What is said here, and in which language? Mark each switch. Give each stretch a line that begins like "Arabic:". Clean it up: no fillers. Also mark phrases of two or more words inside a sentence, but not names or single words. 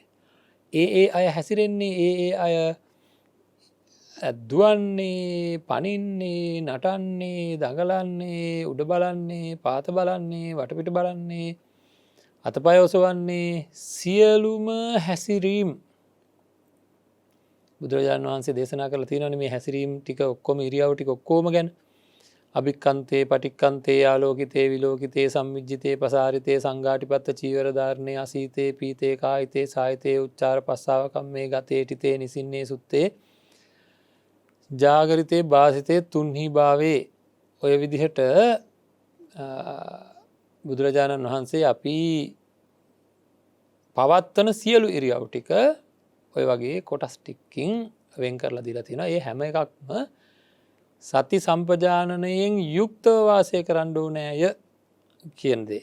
Sinhala: ඒ අය හැසිරෙන්නේ ඒ අය දුවන්නේ පනින්නේ නටන්නේ දඟලන්නේ උඩ බලන්නේ පාත බලන්නේ වටපිට බලන්නේ අතපය ඔසවන්නේ සියලුම හැසිරීම් බුදුරජාණන් වහන්සේ දේශනා කරලා තියෙනවානේ මේ හැසිරීම් ටික ඔක්කොම ඉරියව් ටික ඔක්කොම ගැන
Pali: අභික්ඛන්තේ පටික්ඛන්තේ ආලෝකිතේ විලෝකිතේ සම්මිජ්ජිතේ පසාරිතේ සංඝාටිපත්ත චීවරධාරණේ අසීතේ පීතේ කායිතේ සායිතේ උච්චාර පස්සාව කම්මේ ගතේ ටිතේ නිසින්නේ සුත්තේ ජාගරිතේ භාසිතේ තුන්හි භාවේ
Sinhala: ඔය විදිහට බුදුරජාණන් වහන්සේ අපි පවත්වන සියලු ඉරියව් ටික ඔය වගේ කොටස් ටිකකින් වෙන් කරලා දීලා තියෙනවා. ඒ හැම එකක්ම සති සම්පජානනයෙන් යුක්තව වාසය කරන්න ඕනෑය කියන දේ.